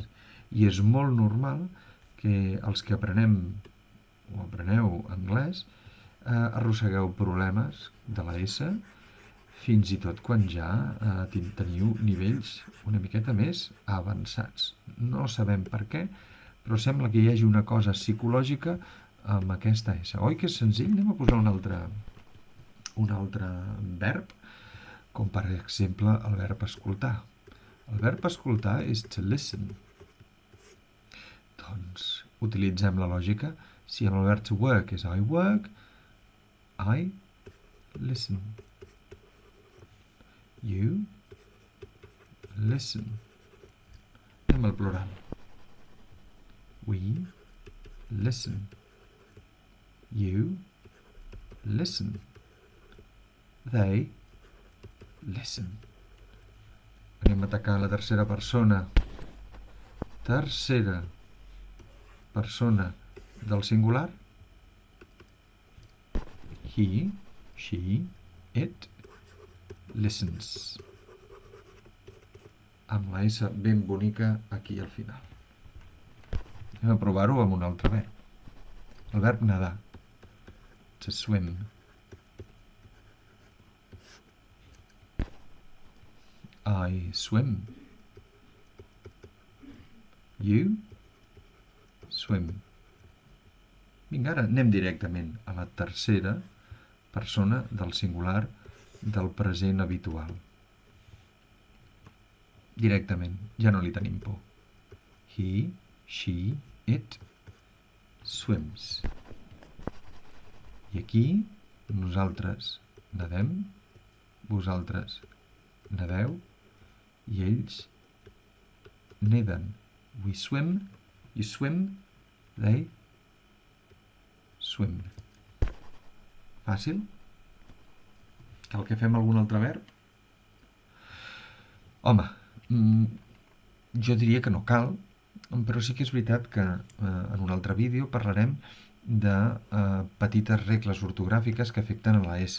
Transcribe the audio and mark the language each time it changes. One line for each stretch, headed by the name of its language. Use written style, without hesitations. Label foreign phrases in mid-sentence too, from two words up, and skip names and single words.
Catalan: I és molt normal que els que apreneu anglès arrossegueu problemes de la S, fins i tot quan ja teniu nivells una miqueta més avançats. No sabem per què, però sembla que hi hagi una cosa psicològica amb aquesta S. Oi que és senzill? Anem a posar un altre verb, com per exemple el verb escoltar. El verb escoltar és
English: to listen.
Catalan: Doncs utilitzem la lògica. Si en el verb
English: to work és I work, I listen. You listen.
Catalan: Anem al plural.
English: We listen. You listen. They listen.
Catalan: Anem a atacar la tercera persona. Tercera persona del singular.
English: He, she, it listens.
Catalan: Amb la S ben bonica aquí al final. Anem a provar-ho amb un altre verb. El verb nedar.
English: To swim. I swim. You swim.
Catalan: Vinga, ara anem directament a la tercera persona del singular del present habitual. Directament, ja no li tenim por.
English: He, she, it swims.
Catalan: I aquí nosaltres nedem, vosaltres nedeu i ells neden.
English: We swim, you swim, they swim.
Catalan: Fàcil? Cal que fem algun altre verb? Home, jo diria que no cal, però sí que és veritat que en un altre vídeo parlarem de petites regles ortogràfiques que afecten a la S.